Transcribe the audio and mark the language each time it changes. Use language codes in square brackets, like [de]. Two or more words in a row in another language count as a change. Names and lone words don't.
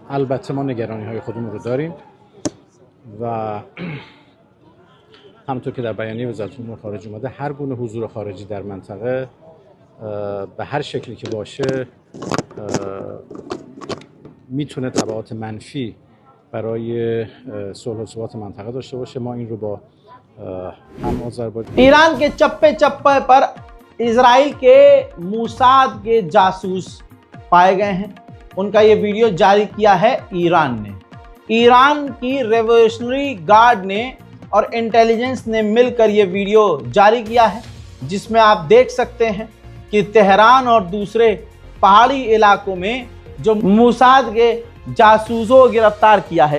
[fa] البته ما نگرانی‌های خودمون رو داریم و همونطور که در بیانیه وزارت امور خارجه اومده هر گونه حضور خارجی در منطقه به هر شکلی که باشه میتونه تبعات منفی برای صلح و ثبات منطقه داشته باشه. ما این رو با हम [hi] ईरान के चप्पे चप्पे पर इजराइल के मूसाद के जासूस पाए गए हैं। उनका ये वीडियो जारी किया है ईरान ने। ईरान की रेवोल्यूशनरी गार्ड ने और इंटेलिजेंस ने मिलकर ये वीडियो जारी किया है जिसमें आप देख सकते हैं कि तेहरान और दूसरे पहाड़ी इलाकों में जो मूसाद के जासूसों को गिरफ्तार किया है।